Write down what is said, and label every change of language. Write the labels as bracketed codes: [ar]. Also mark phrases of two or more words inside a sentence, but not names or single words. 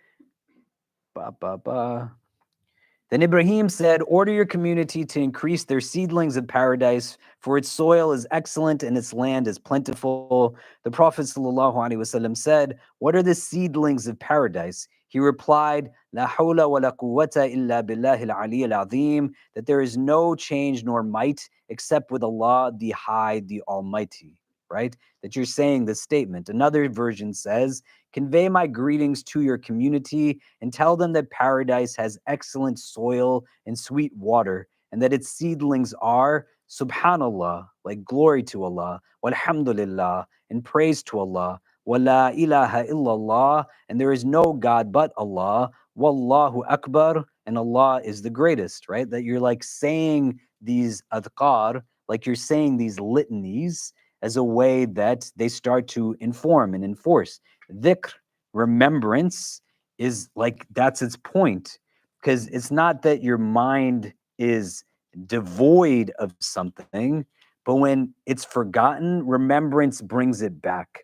[en] Then Ibrahim said, order your community to increase their seedlings of paradise, for its soil is excellent and its land is plentiful. The Prophet ﷺ said, what are the seedlings of paradise? He replied, [ar] لا حول ولا قوة إلا بالله العلي العظيم, [en] that there is no change nor might except with Allah, the High, the Almighty, right? That you're saying this statement. Another version says, convey my greetings to your community and tell them that paradise has excellent soil and sweet water, and that its seedlings are subhanallah, like glory to Allah, walhamdulillah, and praise to Allah, [ar] ولا إله إلا الله, [en] and there is no God but Allah, [ar] والله أكبر, [en] and Allah is the greatest, right? That you're like saying these adhkar, like you're saying these litanies as a way that they start to inform and enforce. Dhikr, remembrance, is like that's its point, because it's not that your mind is devoid of something, but when it's forgotten, remembrance brings it back.